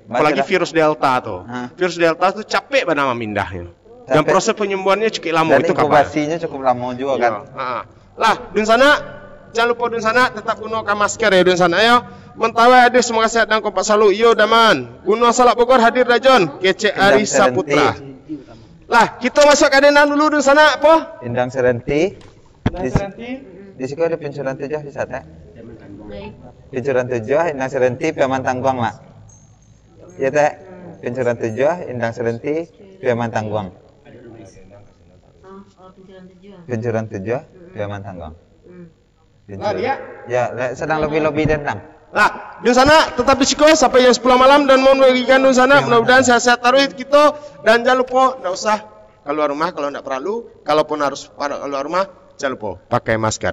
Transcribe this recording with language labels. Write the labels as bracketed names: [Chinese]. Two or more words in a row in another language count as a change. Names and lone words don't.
[Indonesian] Apalagi virus Delta tuh. Virus Delta tuh capek banget mindahnya. Dan proses penyembuhannya cukup lama itu kabar. Inkubasinya cukup lama juga kan. Lah, dun sana jangan lupa dun sana tetap gunakan masker ya dun sana ya. Mentawai hadir semoga sehat dan kompak selalu. Yo daman. Gunung Salak Bogor hadir Rajon. Kece Ari Saputra. Lah, kita masuk kadenan dulu dun sana apa? Indang Serenti. Di situ ada pencuran 7 di sana. Pencuran 7 Indang Serenti Piaman Tangguang mak. Ya teh. Pencuran 7 Indang Serenti Piaman Tangguang. Pencuran 7 Piaman Tangguang. Ya, sedang lebih dendang. Nah, di sana tetap di Siko sampai jam 10 malam dan mohon bagikan di sana mudah-mudahan sehat-sehat taruh kita dan jangan lupa enggak usah keluar rumah kalau enggak perlu, kalaupun harus keluar rumah jangan lupa pakai masker.